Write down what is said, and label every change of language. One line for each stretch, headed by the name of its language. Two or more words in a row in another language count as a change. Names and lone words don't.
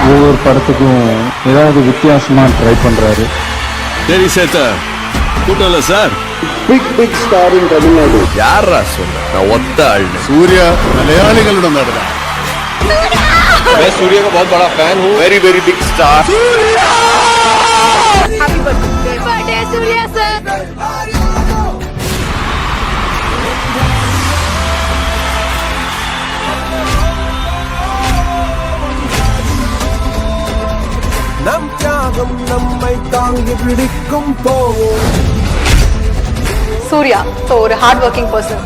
Tamil: ஒரு படத்துக்கும் ஏதாவது வித்தியாசமா ட்ரை பண்றாரு. சரி சேத்த கூட்டம் இல்ல சார்.
English: Big star in Tamil Nadu.
Tamil: யாரா சொன்ன? நான் ஒத்த ஆள்.
Malayalam: സൂര്യ മലയാളികളുടെ നടനാണ്.
Hindi: मैं सूर्य का बहुत बड़ा फैन हूँ.
English: Very very big star. Happy birthday, Surya sir.
Tamil: நம் தியாகம் நம்மை தாங்கி பிடிக்கும் போவோம். சூர்யா ஸோ ஒரு
English: hard working person.